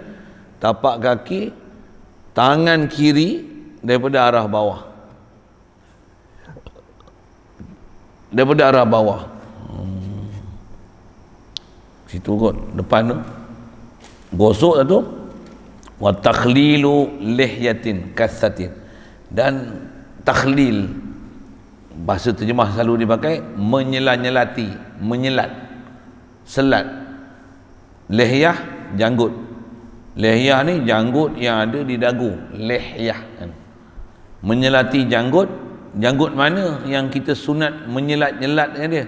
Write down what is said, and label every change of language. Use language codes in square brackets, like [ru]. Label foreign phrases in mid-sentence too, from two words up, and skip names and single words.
[ms] Tapak kaki, tangan kiri daripada arah bawah. Daripada arah bawah. Situ kot, depan tu. Gosok tu. [ar] وتخليل لحية كثة. [ms] Dan takhlil, bahasa terjemah selalu dipakai menyelat-nyelati, menyelat, selat. Lihyah, janggut. Lihyah ni janggut yang ada di dagu, lihyah kan. Menyelati janggut, janggut mana yang kita sunat menyelat-nyelat dengan dia?